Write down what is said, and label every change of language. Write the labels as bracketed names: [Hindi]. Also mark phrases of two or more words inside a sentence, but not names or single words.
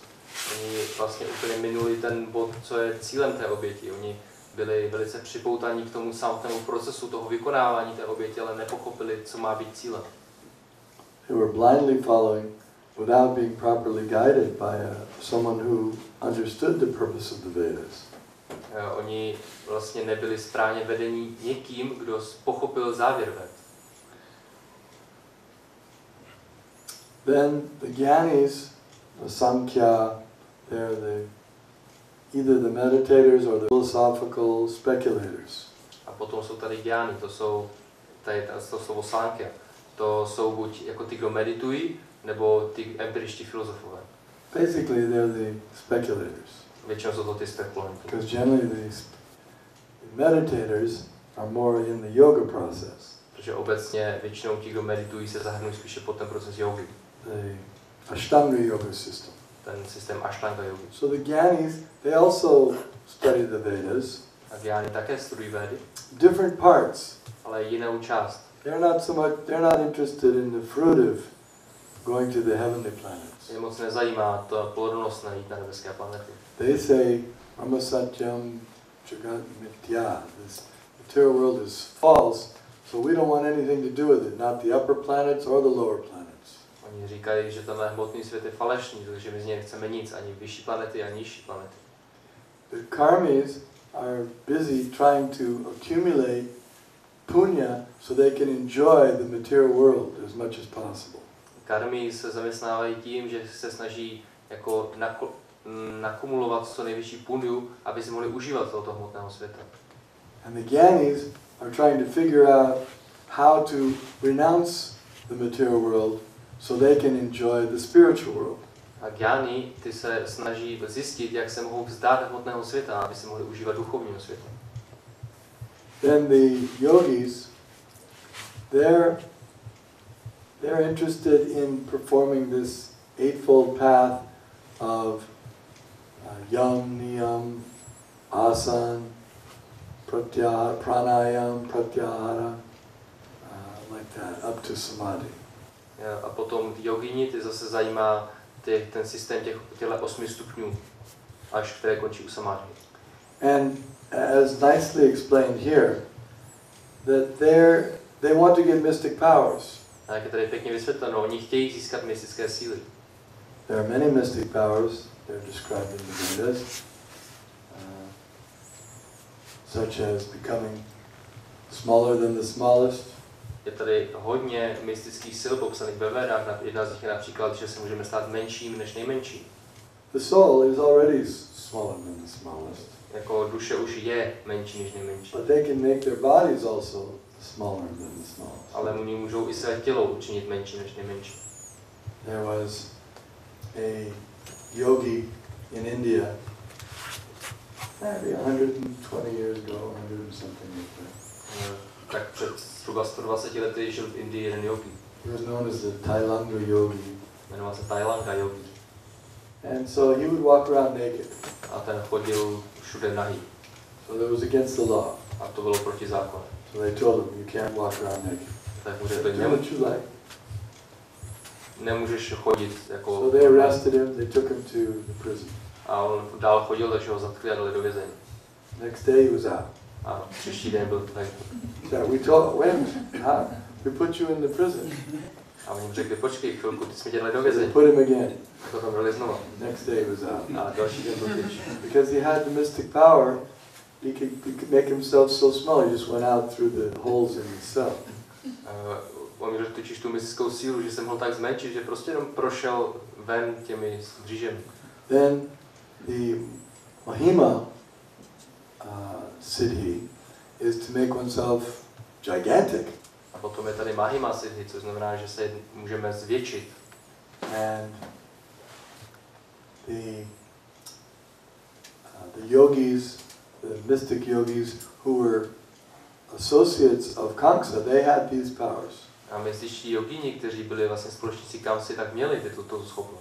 [Czech] Oni vlastně úplně minuli ten bod, co je cílem té oběti. Oni byli velice připoutaní k tomu samotnému procesu toho vykonávání té oběti, ale nepochopili, co má být cílem. [English] They were blindly following without being properly guided by someone who understood the purpose of the Vedas. [Czech] Oni vlastně nebyli správně vedení někým, kdo pochopil závěr Ved. [English] Then the Gyanis, the Sankhya, they're either the meditators or the philosophical speculators. [Czech] A potom jsou tady Gyáni, to slovo Sankhya. To jsou buď jako ty, kdo meditují, nebo ty empiričtí filozofové. [English] Basically, they're the speculators. [Czech] Většinou jsou to ty spekulanti. [English] Because generally the meditators are more in the yoga process. [Czech] Protože obecně většinou ti, kdo meditují, se zahrnují spíše pod ten proces jogy. [English] The Ashtanga yoga system. [Czech] Ten systém Ashtanga yogy. [English] So the Gyanis, they also study the Vedas. [Czech] A Gyáni také studují Védy. [English] Different parts. [Czech] Ale jinou část. [English] They're not interested in the fruit of going to the heavenly planets. [Czech] Je moc nezajímá to plodnost najít na nebeské planety. [English] They say, [Sanskrit] Brahma Satyam Jagat Mithya. [English] This material world is false, so we don't want anything to do with it, not the upper planets or the lower planets. [Czech] Oni říkají, že tenhle hmotný svět je falešný, takže my z něj nechceme nic, ani vyšší planety, ani nižší planety. [English] The karmis are busy trying to accumulate punya so they can enjoy the material world as much as possible. [Czech] Karmy se zaměstnávají tím, že se snaží jako nakumulovat co největší punyu, aby si mohli užívat tohoto hmotného světa. [English] And the Gyanis are trying to figure out how to renounce the material world so they can enjoy the spiritual world. [Czech] A Gyáni, ty se snaží zjistit, jak se mohou vzdát hmotného světa, aby si mohli užívat duchovního světa. [English] Then the yogis, they're interested in performing this eightfold path of [Sanskrit] yam, niyam, asana, pranayam, pratyahara, [English] like that, up to samadhi. [Czech] A potom ty jogini, ty zase zajímá ten systém těchto 8 stupňů, až které končí u samadhi. [English] And as nicely explained here, that they want to get mystic powers. [Czech] A jak je tady pěkně vysvětleno, oni chtějí získat mystické síly. [English] There are many mystic powers. They're described in the Vedas, such as becoming smaller than the smallest. [Czech] Je tady hodně mystických sil popsaných ve Védách. Jedna z nich je například, že se můžeme stát menším než nejmenší. [English] The soul is already smaller than the smallest. [Czech] Jako duše už je menší než nejmenší. [English] But they can make their bodies also smaller than the smallest. [Czech] Ale oni můžou i své tělo učinit menší než nejmenší. [English] There was a yogi in India, maybe 120 years ago, 100 and something like that. [Czech] Tak před zhruba 120 lety žil v Indii jeden yogi. [English] He was known as the Tailanga yogi. [Czech] Jmenoval se Tailanga yogi. [English] And so he would walk around naked. [Czech] A ten chodil všude nahý. [English] So that was against the law. [Czech] A to bylo proti zákonu. [English] So they told him, you can't walk around naked. [Czech] Tak mu [English] Do [Czech] řekli, [English] what you like. [Czech] nemůžeš chodit jako... [English] So they arrested him, they took him to the prison. [Czech] A on dál chodil, takže ho zatkli a dali do vězení. [English] Next day he was out. [Czech] A příští den byl tady. [English] So we told, wait a minute, we put you in the prison. [Czech] A oni mu řekli, počkej chvilku, ty jsme tě dali do [English] So they [Czech] vězení. [English] put him again. [Czech] A to tam dali znova. [English] Next day he was out. [Czech] A další den byl pryč. [English] Because he had the mystic power, he could make himself so small, he just went out through the holes in himself. [Czech] on měl totiž tu mystickou sílu, že se mohl tak zmenšit, že prostě jenom prošel ven těmi mřížemi. [English] Then the [Sanskrit] Mahima siddhi [English] is to make oneself gigantic. [Czech] A potom je tady [Sanskrit] Mahima siddhi, [Czech] což znamená, že se můžeme zvětšit. [English] And the yogis, the mystic yogis who were associates of Kamsa, they had these powers. [Czech] A mystičtí jogíni, kteří byli vlastně společníci Kamsy, tak měli tuto schopnost.